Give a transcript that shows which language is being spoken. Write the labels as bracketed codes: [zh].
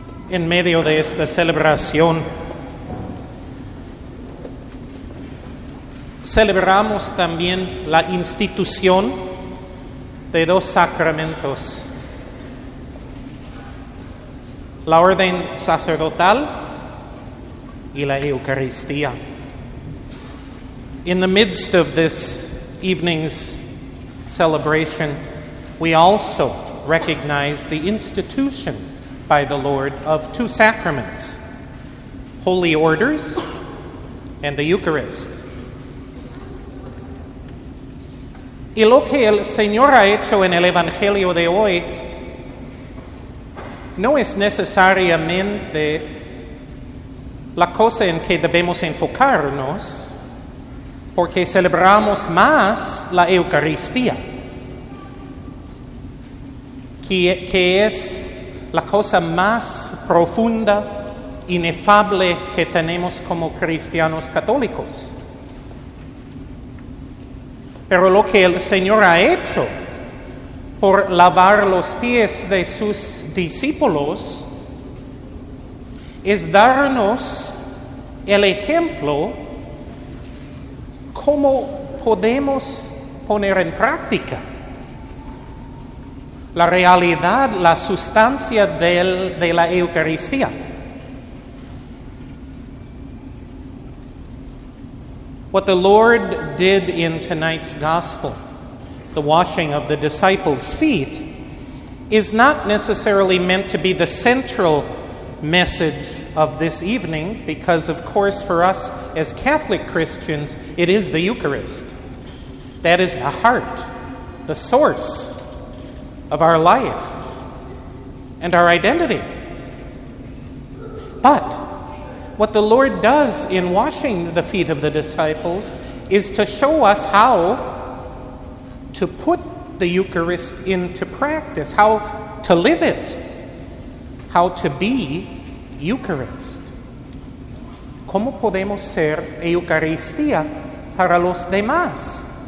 [es] En medio de esta celebración, celebramos también la institución de dos sacramentos: la orden sacerdotal y la Eucaristía. [en] In the midst of this evening's celebration, we also recognize the institution by the Lord of two sacraments, holy orders and the Eucharist. [es] Y lo que el Señor ha hecho en el Evangelio de hoy no es necesariamente la cosa en que debemos enfocarnos, porque celebramos más la Eucaristía, que es la cosa más profunda, inefable que tenemos como cristianos católicos. Pero lo que el Señor ha hecho por lavar los pies de sus discípulos es darnos el ejemplo cómo podemos poner en práctica la realidad, la sustancia de la Eucaristía. [en] What the Lord did in tonight's gospel, the washing of the disciples' feet, is not necessarily meant to be the central message of this evening, because of course for us as Catholic Christians, it is the Eucharist. That is the heart, the source of our life and our identity. But what the Lord does in washing the feet of the disciples is to show us how to put the Eucharist into practice, how to live it, how to be Eucharist. [es] ¿Cómo podemos ser Eucaristía para los demás?